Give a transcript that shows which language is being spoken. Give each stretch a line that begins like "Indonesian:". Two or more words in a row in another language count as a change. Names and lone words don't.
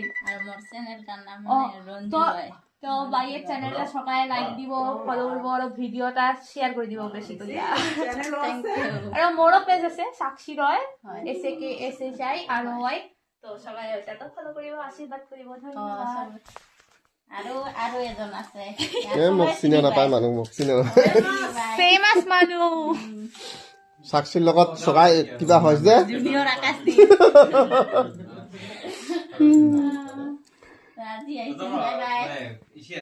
Bangla: আর মোর চ্যানেলটার নাম তো বাইয়ের চ্যানেলটা সকালে লাইক দিব ফলো করবো আর ভিডিওটা শেয়ার করে দিব বেশি করে আর মোরও পেজ আছে সাক্ষী রয় SAKSHI ROY তো সবাই ওটাতো ফলো করিব আশীর্বাদ করিব ধন্যবাদ
Assamese: আৰু এজন আছে মোক চিনি নাপায় মানুহ মোক চিনি ফেমাস মানুহ সাক্ষীৰ লগত সগাই কিবা হয় যে জুনিয়ৰ আকাশদীপ আজি আহিছে
English: bye bye